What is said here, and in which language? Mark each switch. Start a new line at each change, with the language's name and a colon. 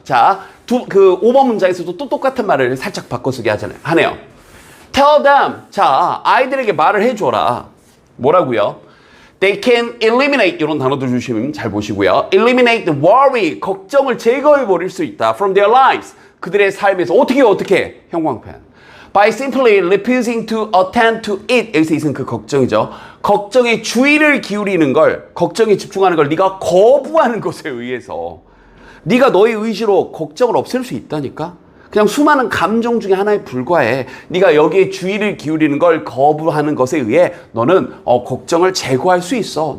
Korean: 자, 5번 문장에서도 또 똑같은 말을 살짝 바꿔쓰기 하네요.
English: Tell them.
Korean: 자, 아이들에게 말을 해줘라. 뭐라고요?
English: They can eliminate.
Korean: 이런 단어도 주시면 잘 보시고요.
English: Eliminate the worry.
Korean: 걱정을 제거해버릴 수 있다.
English: From their lives.
Korean: 그들의 삶에서. 어떻게? 형광펜.
English: By simply refusing to attend to it.
Korean: 여기서 이은 그 걱정이죠. 걱정에 주의를 기울이는 걸, 걱정에 집중하는 걸 네가 거부하는 것에 의해서 네가 너의 의지로 걱정을 없앨 수 있다니까? 그냥 수많은 감정 중에 하나에 불과해. 네가 여기에 주의를 기울이는 걸 거부하는 것에 의해 너는 걱정을 제거할 수 있어.